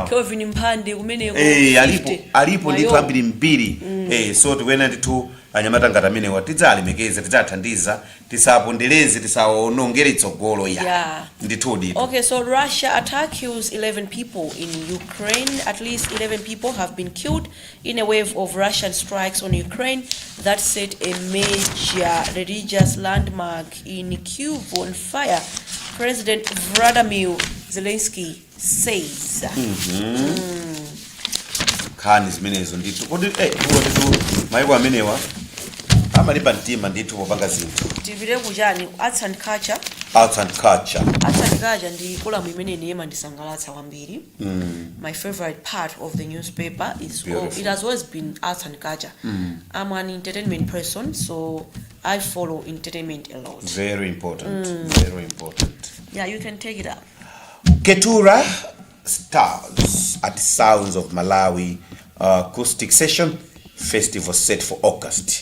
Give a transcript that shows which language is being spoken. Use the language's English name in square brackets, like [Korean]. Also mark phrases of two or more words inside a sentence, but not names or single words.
[Nyanja] Kelvin Mphande kumeneko alipo ndithu ambiri mbiri so tikwena ndithu anyamata ngati amene tidzalemekeza tidzathandiza tisapondereze tisaonongere tsogolo ndithudi. [English] Okay, so Russia attacks 11 people in Ukraine. At least 11 people have been killed in a wave of Russian strikes on Ukraine that set a major religious landmark in Kyiv on fire, President Vladimir Zelensky says. [Nyanja] Khani zimenezo ndithu kodi mayiko amenewa amalipa mtima ndithu popanga zinthu tivire kuchani [English] arts and culture [Nyanja] ndi kolamu imene ine ndisangalatsa kwambiri. [English] My favorite part of the newspaper is it has always been arts and culture. I'm an entertainment person, so I follow entertainment a lot. Very important. Yeah, you can take it up. Ketura stars at Sounds of Malawi acoustic session festival set for August.